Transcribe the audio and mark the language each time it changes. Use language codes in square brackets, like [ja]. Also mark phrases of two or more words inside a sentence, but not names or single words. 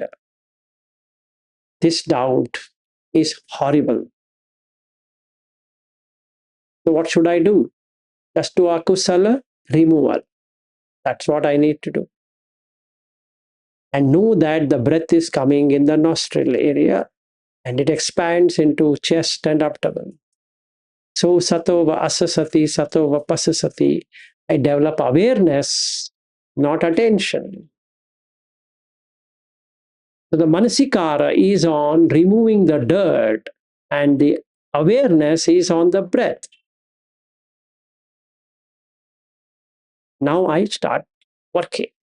[en] This doubt is horrible So what should I do? Just do akusala removal. That's what I need to do. And know that the breath is coming in the nostril area and it expands into chest and abdomen. [pi] So satova asasati, satova pasasati. [en] I develop awareness, not attention. So the manasikara is on removing the dirt and the awareness is on the breath. Now I start working.